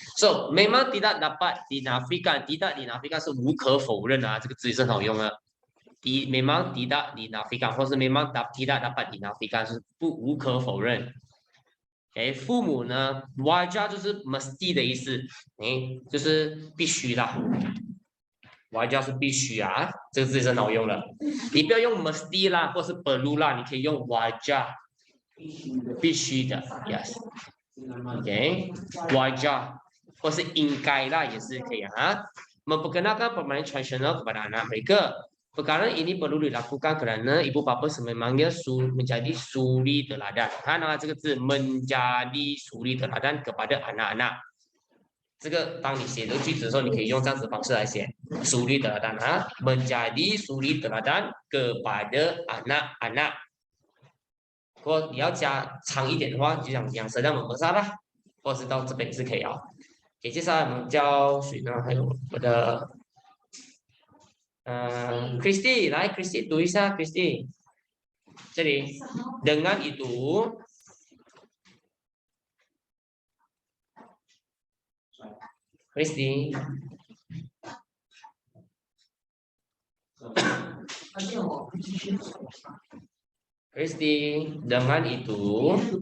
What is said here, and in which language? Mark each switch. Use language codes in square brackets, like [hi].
[zh] So， [ms] memang tidak dapat dinafikan， [zh] tidak dinafikan 是无可否认啊，这个字是很好用的。 [ms] memang tidak dinafikan， 或是 memang tidak dapat dinafikan [zh] 是无可否认。哎，父母呢 ，wajib 就是 mesti 的意思，哎，就是必须啦。 wajib 是必须啊，这个字是很好用的。你不要用 mesti 啦，或是 perlu 啦，你可以用 wajib， 必须的 ，yes。OK，wajib 或是应该啦，也是可以啊。 [ms] Memperkenalkan permainan tradisional kepada anak mereka。Perkara ini perlu dilakukan kerana ibu bapa sememangnya menjadi suri teladan. [zh] 看到这个字 [ms] menjadi suri teladan kepada anak-anak。 [zh] 这个当你写这个句子的时候，你可以用这样子的方式来写 suri teladan 啊 ， [ms] menjadi suri teladan kepada anak-anak。 [zh] 如果你要加长一点的话，就讲养生让我们杀啦，或者是到这边是可以啊。给接下来我们教谁呢？还有我的。 Christy 来 ，Christy 读一下 ，Christy， 这里 [ms] dengan itu， [zh] Christy， Christy dengan itu，